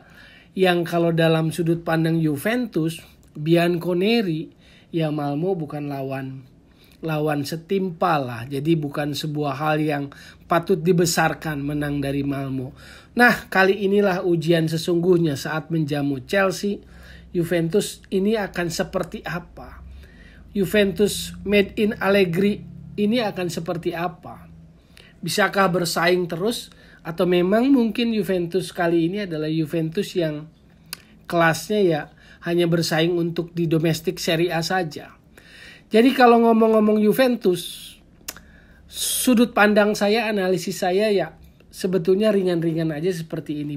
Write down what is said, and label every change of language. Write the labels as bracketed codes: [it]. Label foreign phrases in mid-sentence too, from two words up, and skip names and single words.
[id] Yang kalau dalam sudut pandang Juventus, Bianconeri, ya Malmo bukan lawan setimpal lah. Jadi bukan sebuah hal yang patut dibesarkan menang dari Malmo. Nah, kali inilah ujian sesungguhnya saat menjamu Chelsea. Juventus ini akan seperti apa? Juventus [en] made in [id] Allegri ini akan seperti apa? Bisakah bersaing terus? Atau memang mungkin Juventus kali ini adalah Juventus yang kelasnya ya hanya bersaing untuk di domestik Serie A saja. Jadi kalau ngomong-ngomong Juventus, sudut pandang saya, analisis saya ya sebetulnya ringan-ringan aja seperti ini.